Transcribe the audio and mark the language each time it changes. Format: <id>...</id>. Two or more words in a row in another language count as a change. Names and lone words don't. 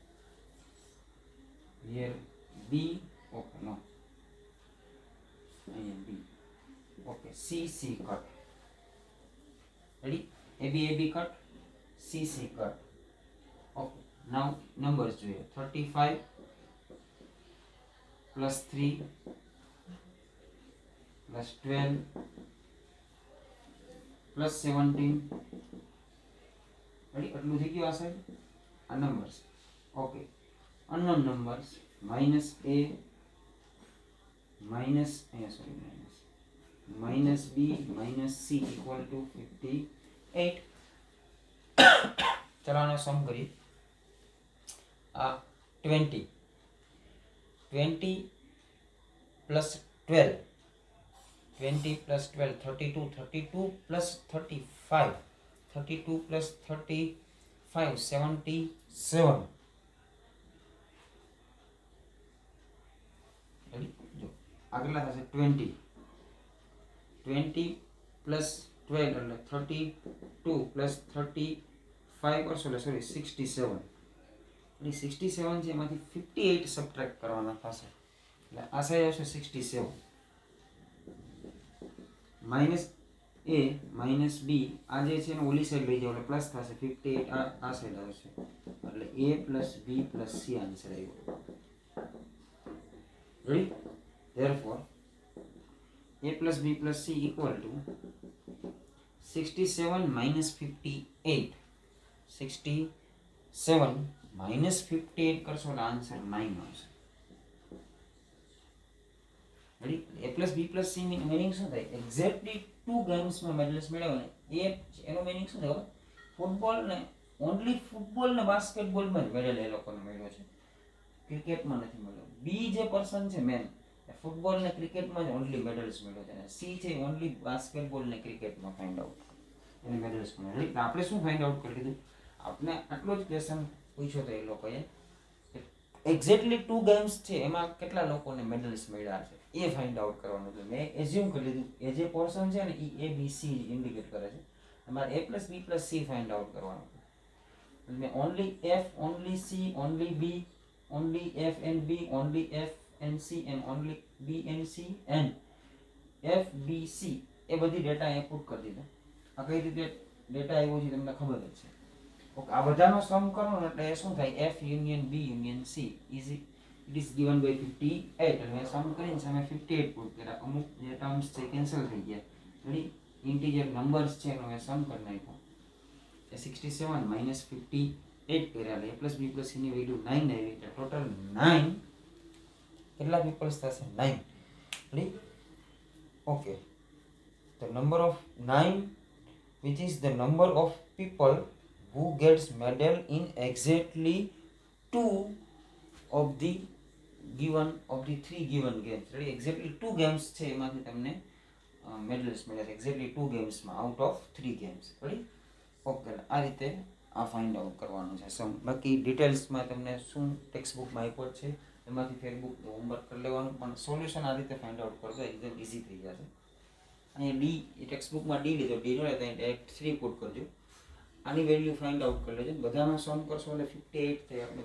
<en>here b okay no I am b okay c cut ready ab cut c cut okay now numbers જોઈએ 35 plus 3 plus 12 plus 17 ready</en> <gu>આટલું થઈ ગયું આ સાઈડ આ</gu> <en>numbers okay unknown numbers minus a minus minus b minus c equal to 58</en> <hi>चलो आनो सम करिए 20 plus 12 20 plus 12 32 plus 35 32 plus 35 77 अगला है</hi> <gu>20 plus 12 એટલે 32 plus 35</gu> <hi>और सॉरी</hi> <gu>67 એટલે 67 છે એમાંથી 58 સબટ્રેક્ટ કરવાના થશે એટલે આ સાઈડ આવશે 67</gu> <en>minus a minus b</en> <gu>આ જે છે ને ઓલી સાઈડ લઈ જાવ એટલે પ્લસ થશે 58 આ સાઈડ આવશે એટલે</gu> <en>a plus b plus c</en> <gu>આન્સર આવ્યો રેડી</gu> <en>therefore a plus b plus c equal to</en> <gu>67 minus 58 67 minus 58 કરશો એટલે આન્સર 9 આવશે રેડી</gu> <en>a plus b plus c</en> <gu>મીનિંગ શું થાય એક્ઝેક્ટલી 2 ગેમ્સમાં મેડલ્સ મેળવ્યો ને એ એનો મીનિંગ શું થાય ફૂટબોલ ને</gu> <en>only football</en> <gu>ને બાસ્કેટબોલમાં જ મેડલ એ લોકોને મળ્યો છે ક્રિકેટમાં નથી મળ્યો બી જે પર્સન છે મેન ફૂટબોલ ને ક્રિકેટમાં જ</gu> <en>only medals</en> <gu>મળ્યો છે અને સી છે ઓન્લી બાસ્કેટબોલ ને ક્રિકેટમાં</gu> <en>find out</en> <gu>એને મેડલ્સ મળ્યો એટલે આપણે શું</gu> <en>find out</en> <gu>કરી દીધું આપણે આટલો જ ક્વેશ્ચન પૂછ્યો તો એ લોકોએ એક્ઝેક્ટલી 2 ગેમ્સ છે એમાં કેટલા લોકોને મેડલ્સ મળ્યા છે એ</gu> <en>find out</en> <gu>કરવાનું હતું મેં એઝ્યુમ કરી લીધું એ જે પોર્શન છે ને એ a b c ઇન્ડિકેટ કરે છે અમારે</gu> <en>a plus b plus c find out</en> <gu>કરવાનું હતું મેં</gu> <en>only f only c only b only f and b only f and c and only b and c and f b c</en> <gu>એ બધી ડેટા અહીંયા પુટ કરી દીધો આ કઈ રીતે ડેટા આવ્યો છે તમને ખબર જ છે ઓકે આ બધાનો સમ કરો ને એટલે શું થાય</gu> <en>f union b union c is it is given by</en> <gu>58 એટલે મેં સમ કરીને સામે 58 પુટ કર્યા અમુક જે ટર્મ્સ છે કેન્સલ થઈ ગયા રેડી</gu> <en>integer numbers</en> <gu>છે એનો મેં સમ કરી નાખ્યો એ 67 minus 58 કર્યા એટલે</gu> <en>a plus b plus c</en> <gu>ની વેલ્યુ 9 આવી એટલે ટોટલ 9 કેટલા પીપલ્સ થશે 9</gu> <en>ready okay the number of 9 which is the number of people who gets medal in exactly 2 of the 3 given games ready exactly 2 games</en> <gu>છે એમાંથી તમને મેડલ્સ મળ્યા છે</gu> <en>exactly 2 games</en> <gu>માં</gu> <en>out of 3 games ready okay</en> <gu>આ રીતે આ</gu> <en>find out</en> <gu>કરવાનું છે સમ બાકી ડિટેલ્સ માં તમને શું</gu> <en>text book</en> <gu>માં આપ્યો છે એમાંથી ફેસબુક હોમવર્ક કરી લેવાનું પણ સોલ્યુશન આ રીતે</gu> <en>find out</en> <gu>કરજો એકદમ ઈઝી થઈ જશે અહીંયા ડી એ ટેક્સ્ટ બુકમાં ડી લીધો ડી નો એટલે ડાયરેક્ટ 3 પુટ કરજો આની વેલ્યુ</gu> <en>find out</en> <gu>કરી લેજો બધાનો સમ કરશો એટલે 58 થાય આપણે</gu>